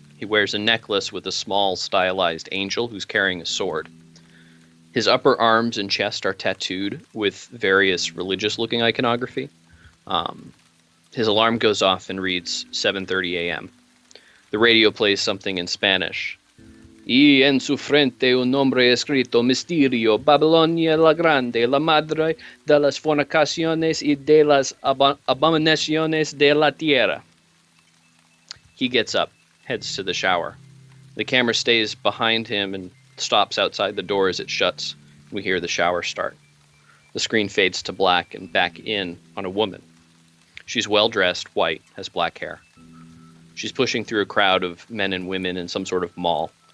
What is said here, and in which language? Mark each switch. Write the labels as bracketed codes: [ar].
[en] He wears a necklace with a small stylized angel who's carrying a sword. His upper arms and chest are tattooed with various religious-looking iconography. His alarm goes off and reads 7:30 a.m. The radio plays something in Spanish. [es] Y en su frente un nombre escrito Misterio, Babilonia la Grande, la madre de las fornicaciones y de las abominaciones de la tierra. [en] He gets up, heads to the shower. The camera stays behind him and stops outside the door as it shuts. We hear the shower start. The screen fades to black and back in on a woman. She's well-dressed, white, has black hair. She's pushing through a crowd of men and women in some sort of mall.